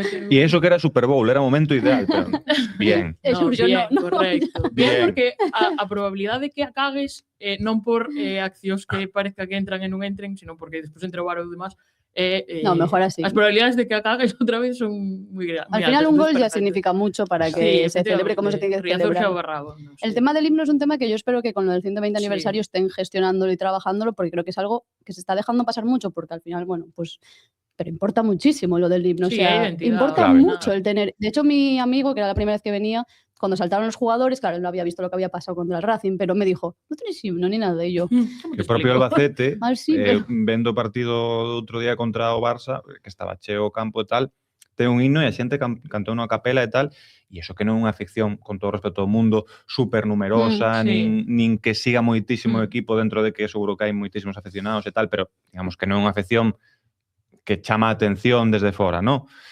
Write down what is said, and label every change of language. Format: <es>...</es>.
<gl>E eso que era Super Bowl, era o momento ideal, pero bien. Correcto. Bien, porque a probabilidade de que a cagues, non por accións que parezca que entran e non entren, sino porque despois entra o bar ou demás,</gl> <es>no, mejor así.</es> <gl>As probabilidades de que a cagues outra vez son moi grandes.</gl> <es>Al final un gol ya significa mucho para que se celebre como se tiene que celebrar. El tema del himno es un tema que yo espero que con lo del 120 aniversario estén gestionándolo y trabajándolo, porque creo que es algo que se está dejando pasar mucho, porque al final, bueno, pues... Pero importa muchísimo lo del himno. Sí, o sea, importa clave. mucho el tener... De hecho, mi amigo, que era la primera vez que venía, cuando saltaron los jugadores, claro, él no había visto lo que había pasado contra el Racing, pero me dijo, no tenéis himno ni nada. Y yo...</es> <gl>Que o propio Albacete, pero... vendo o partido outro día contra o Barça, que estaba cheo o campo e tal, ten un himno e a xente cantou unha capela e tal, e iso que non é unha afección, con todo respeto ao mundo, super numerosa, nin que siga moitísimo o equipo, dentro de que seguro que hai moitísimos afeccionados e tal, pero digamos que non é unha afección que chama a atención desde fora, ¿no?</gl>